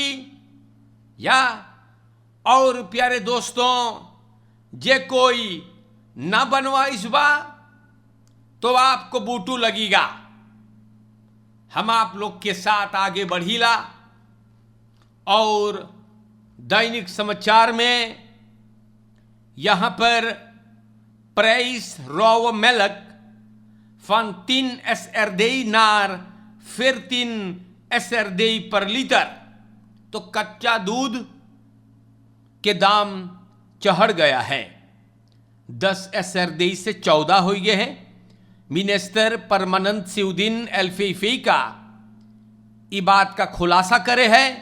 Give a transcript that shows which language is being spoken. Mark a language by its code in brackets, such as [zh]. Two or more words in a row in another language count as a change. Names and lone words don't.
[hns] या और प्यारे दोस्तों, जे कोई ना बनवाइस बा तो आपको बूटू लगेगा. हम आप लोग के साथ आगे बढ़ीला, और दैनिक समाचार में यहां पर [nl] prijs rauwe melk van 10 SRD naar 14 SRD [hns] पर लीटर. तो कच्चा दूध के दाम चढ़ गया है. 10 SRD से 14 हो गए हैं. मिनिस्टर परमानंद सिउद्दीन एल-फीफी का ये बात का खुलासा करे है.